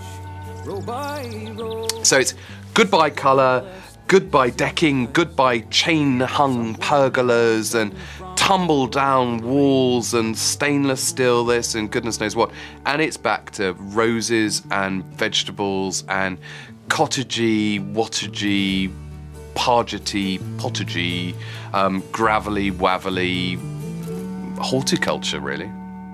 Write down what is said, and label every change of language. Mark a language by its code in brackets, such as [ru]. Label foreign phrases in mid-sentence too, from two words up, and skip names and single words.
[en] So it's goodbye colour, goodbye decking, goodbye chain-hung pergolas and tumble-down walls and stainless steel this and goodness knows what. And it's back to roses and vegetables and cottagey, wattagey, pargety, pottagey, gravelly, wavelly horticulture, really.